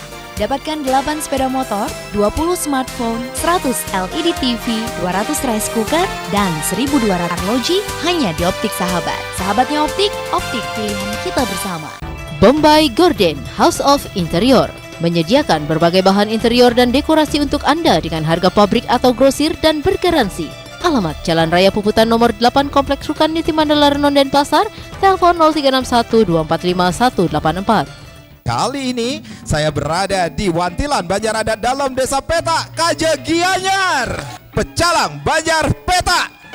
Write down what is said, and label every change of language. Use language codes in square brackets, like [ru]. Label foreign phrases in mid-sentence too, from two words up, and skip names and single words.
[id] Dapatkan 8 sepeda motor, 20 smartphone, 100 LED TV, 200 [en] rice cooker, [id] dan 1.200 arloji hanya di Optik Sahabat. Sahabatnya Optik, optik pilihan kita bersama. Bombay Gordon House of Interior menyediakan berbagai bahan interior dan dekorasi untuk Anda dengan harga pabrik atau grosir dan bergaransi. Alamat Jalan Raya Puputan nomor 8 Kompleks Rukan Niti Mandala Renon Denpasar, telepon 0361 245 184. Kali ini saya berada di Wantilan Banjar Adat dalam Desa Petak, Kaje Gianyar, Pecalang Banjar Petak.